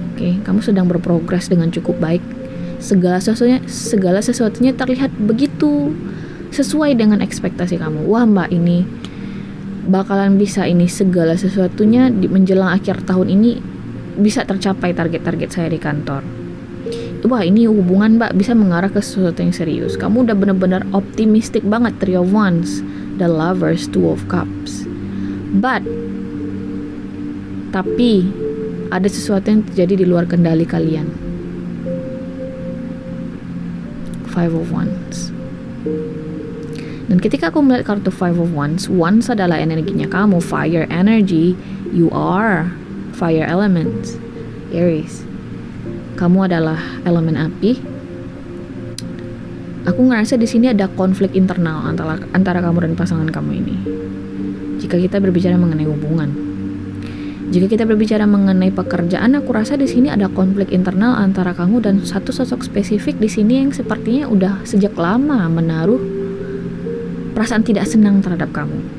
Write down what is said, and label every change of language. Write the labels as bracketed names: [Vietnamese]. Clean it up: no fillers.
[Indonesian] Oke, kamu sedang berprogres dengan cukup baik. Segala sesuatunya terlihat begitu sesuai dengan ekspektasi kamu. Wah, Mbak, ini bakalan bisa ini, segala sesuatunya di menjelang akhir tahun ini bisa tercapai target-target saya di kantor. Wah, ini hubungan Mbak bisa mengarah ke sesuatu yang serius. Kamu udah benar-benar optimistic banget. [English] Three of Wands, The Lovers, Two of Cups. [Indonesian] Tapi ada sesuatu yang terjadi di luar kendali kalian. Five of Wands. Dan ketika aku melihat kartu Five of Wands, Wands adalah energinya kamu, [English] fire energy. You are fire element, Aries. [Indonesian] Kamu adalah elemen api. Aku ngerasa di sini ada konflik internal antara kamu dan pasangan kamu ini. Jika kita berbicara mengenai hubungan, jika kita berbicara mengenai pekerjaan, aku rasa di sini ada konflik internal antara kamu dan satu sosok spesifik di sini yang sepertinya udah sejak lama menaruh perasaan tidak senang terhadap kamu.